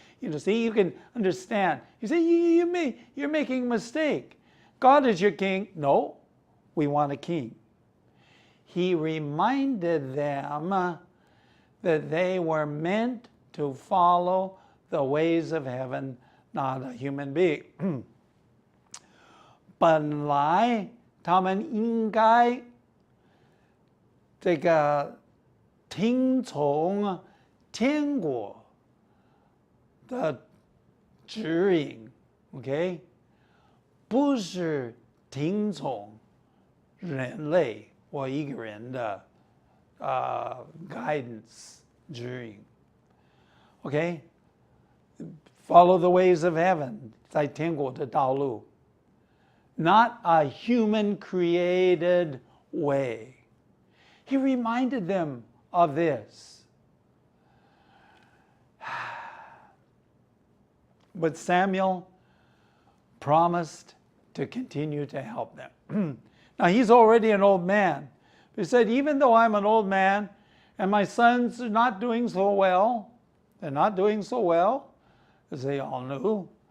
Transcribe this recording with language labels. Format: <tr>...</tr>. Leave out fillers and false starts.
<en>You know, see, you can understand. You say, you're making a mistake. God is your king. No, we want a king. He reminded them that they were meant to follow the ways of heaven, not a human being.</en> <zh>本来他们应该这个听从天国的指引</zh> <en>，OK，</en> <zh>不是听从人类或一个人的</zh> <en>guidance</en> <zh>指引</zh> <en>，OK，follow the ways of heaven</en> <zh>在天国的道路</zh> <en>，not a human created way. He reminded them of this. But Samuel promised to continue to help them. Now, he's already an old man. He said, even though I'm an old man and my sons are not doing so well, they're not doing so well, as they all knew.</en>